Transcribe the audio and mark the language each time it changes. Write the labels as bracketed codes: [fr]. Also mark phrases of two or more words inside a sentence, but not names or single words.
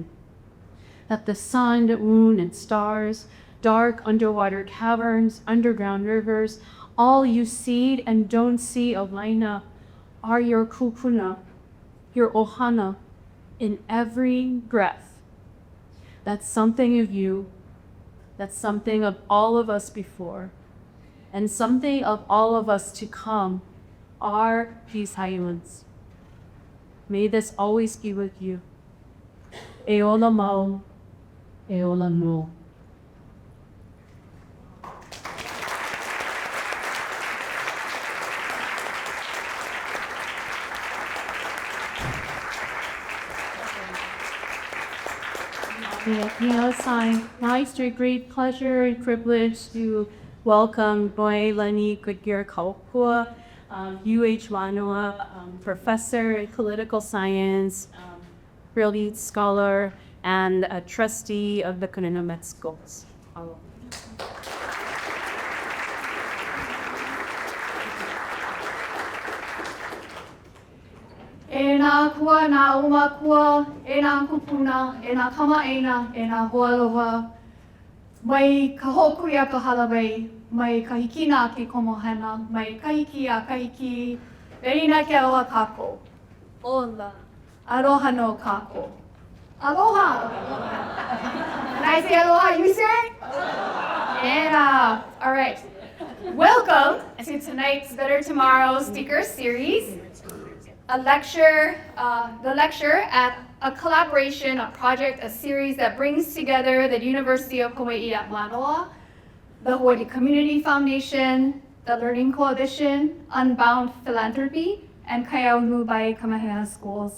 [en] That the sun, moon, and stars, dark underwater caverns, underground rivers, all you see and don't see of Laina are your kupuna, your ohana, in every breath. That's something of you, that's something of all of us before, and something of all of us to come are these islands. May this always be with you. [haw] E ola mau, e ola no. [en] Now it's a great pleasure and privilege to welcome Noelani Goodyear-Kaʻōpua, Mānoa professor in political science, brilliant scholar, and a trustee of the Kamehameha Med Schools. [haw] E nā kua, nā uma kua, e nā kupuna, e nā kamaʻaina, e nā hoaloha. Mai ka hokuia ka halawai, mai ka hikina ki komohena, mai kahiki a kahiki, erina ke aloha kākou. Ola. Aloha no kākou. Aloha. [en] When I say aloha, you say? And all right. Welcome to tonight's Better Tomorrow speaker series. The lecture at a collaboration, a project, a series that brings together the University of Hawaii at Mānoa, the Hawaii Community Foundation, the Learning Coalition, Unbound Philanthropy, and Kaiaunubai Kamehameha Schools.